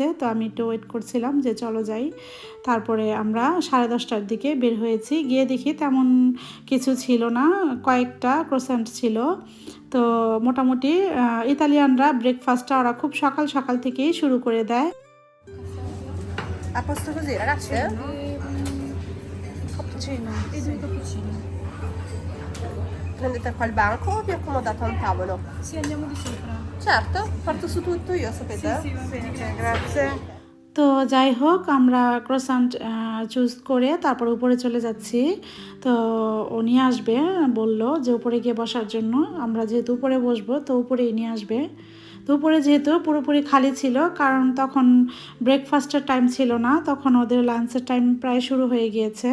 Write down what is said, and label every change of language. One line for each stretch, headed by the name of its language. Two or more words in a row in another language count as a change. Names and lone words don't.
Bangla: তো আমি একটু ওয়েট করছিলাম যে চলো যাই। তারপরে আমরা 10:30টার দিকে বের হয়েছি। গিয়ে দেখি তেমন কিছু ছিল না, কয়েকটা ক্রোসেন্ট ছিল। তো মোটামুটি ইতালিয়ানরা ব্রেকফাস্টটা ওরা খুব সকাল সকাল থেকেই শুরু করে দেয়।
Italian: A posto così, ragazze? Cappuccino. E due cappuccini. Prendete qua il banco o vi accomodate a un tavolo? Sì, andiamo di sopra. Certo, parto su tutto io, sapete? Sì, va bene, Grazie.
Bangla: তো যাই হোক, আমরা
English: croissant choose
Bangla: করে তারপর উপরে চলে যাচ্ছি। তো ও নিয়ে আসবে, বলল যে উপরে গিয়ে বসার জন্য। আমরা যেহেতু উপরে বসবো, তো উপরেই নিয়ে আসবে। তো উপরে যেহেতু পুরোপুরি খালি ছিল, কারণ তখন ব্রেকফাস্টের টাইম ছিল না, তখন ওদের লাঞ্চের টাইম প্রায় শুরু হয়ে গিয়েছে।